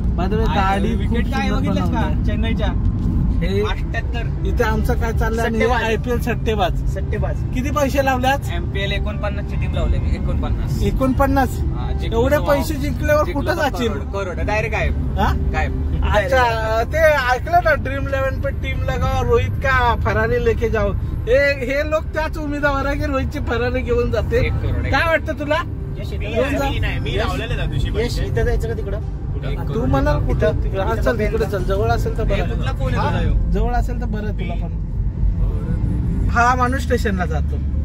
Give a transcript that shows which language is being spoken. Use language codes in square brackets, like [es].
[mr] गाडी विकेट काय बघितलं का चेन्नईच्या? हे 78. इथे आमचं काय चाललंय? IPL सट्टेबाज. किती पैसे लावल्यात? MPL 49 ची टीम लावली मी. 49. एवढे पैसे जिंकल्यावर कुठं जातील? करोड डायरेक्ट गायब. [hi] अच्छा, [mr] ते ऐकलं ना, [hi] ड्रीम 11 पे टीम लगाओ, रोहित का फरारी लेके जाओ. [mr] हे लोक त्याच उमेदवार आहे की रोहितची फरारी घेऊन जाते. काय वाटतं तुला? मी लावलेलं त्या दिवशी. इथं जायचं का तिकडं? तू म्हणाल कुठं? चल तिकडे चल, जवळ असेल तर बरं. जवळ असेल तर बरं तुला. पण हा माणूस स्टेशनला जातो.